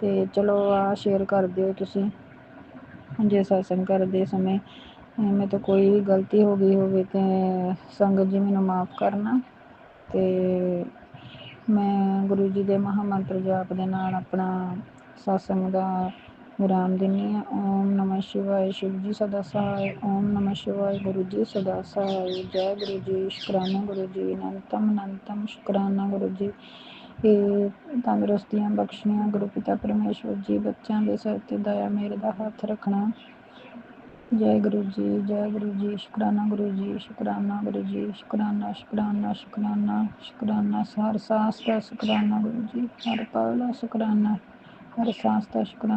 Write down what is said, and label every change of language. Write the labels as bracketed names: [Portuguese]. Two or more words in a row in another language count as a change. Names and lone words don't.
[Punjabi] ਤੇ ਚਲੋ ਆ ਸ਼ੇਅਰ ਕਰ ਦਿਓ ਤੁਸੀਂ, ਜੇ ਸਤਸੰਗ ਕਰਦੇ ਸਮੇਂ ਮੇਰੇ ਤੋਂ ਕੋਈ ਵੀ ਗਲਤੀ ਹੋ ਗਈ ਹੋਵੇ ਤੇ ਸੰਗਤ ਜੀ ਮੈਨੂੰ ਮਾफ़ ਕਰਨਾ। ਤੇ ਮੈਂ ਗੁਰੂ ਜੀ ਦੇ ਮਹਾਂਮੰਤਰ ਜਾਪ ਦੇ ਨਾਲ ਆਪਣਾ ਸਤਸੰਗ ਦਾ ਵਿਰਾਮ ਦਿੰਦੀ ਹਾਂ। ਓਮ ਨਮः ਸ਼ਿਵਾय, [Hindi] शिव जी सदा सहाय। ओम नमः शिवाय, गुरु जी सदा सहाय। जय गुरु जी, शुकराना गुरु जी, अनंतम शुकराना गुरु जी। [Punjabi] ਇਹ ਤੰਦਰੁਸਤੀਆਂ ਬਖਸ਼ੀਆਂ ਗੁਰੂ ਪਿਤਾ ਪਰਮੇਸ਼ਵਰ ਜੀ, ਬੱਚਿਆਂ ਦੇ ਸਿਰ ਤੇ ਦਇਆ ਮੇਰੇ ਦਾ ਹੱਥ ਰੱਖਣਾ। ਜੈ ਗੁਰੂ ਜੀ, ਜੈ ਗੁਰੂ ਜੀ, ਸ਼ੁਕਰਾਨਾ ਗੁਰੂ ਜੀ, ਸ਼ੁਕਰਾਨਾ ਗੁਰੂ ਜੀ, ਸ਼ੁਕਰਾਨਾ ਸ਼ੁਕਰਾਨਾ ਸ਼ੁਕਰਾਨਾ ਸ਼ੁਕਰਾਨਾ, ਹਰ ਸਾਸ ਦਾ ਸ਼ੁਕਰਾਨਾ ਗੁਰੂ ਜੀ, ਹਰ ਪਲ ਦਾ ਸ਼ੁਕਰਾਨਾ, ਹਰ ਸਾਸ ਦਾ ਸ਼ੁਕਰਾਨਾ।